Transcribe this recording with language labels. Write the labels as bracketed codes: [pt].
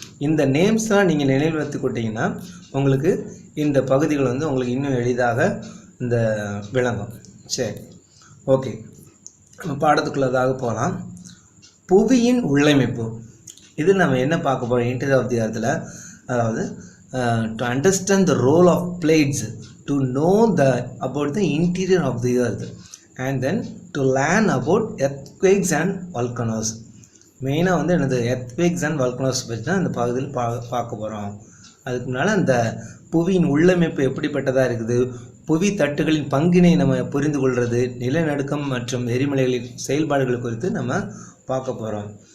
[ta] இந்த நேம்ஸ்லாம் நீங்கள் நினைவில் வைத்துக்கொண்டீங்கன்னா உங்களுக்கு இந்த பகுதிகள் வந்து உங்களுக்கு இன்னும் எளிதாக இந்த விளங்கும். சரி, ஓகே, நம்ம பாடத்துக்குள்ளதாக போகலாம். புவியின் உள்ளமைப்பு, இது நம்ம என்ன பார்க்க போகிறோம் [en] Interior of the எர்த்தில். அதாவது to understand the role of plates to know about the interior of the earth and then to learn about earthquakes and volcanoes. [ta] மெயினாக வந்து எனது [en] earthquakes and volcanoes [ta] பற்றி தான் இந்த பகுதியில் பார்க்க போகிறோம். அதுக்கு முன்னால் அந்த புவியின் உள்ளமைப்பு எப்படிப்பட்டதாக இருக்குது, புவி தட்டுகளின் பங்கினை நம்ம புரிந்து கொள்வது, நிலநடுக்கம் மற்றும் எரிமலைகளின் செயல்பாடுகள் குறித்து நம்ம பார்க்க போகிறோம்.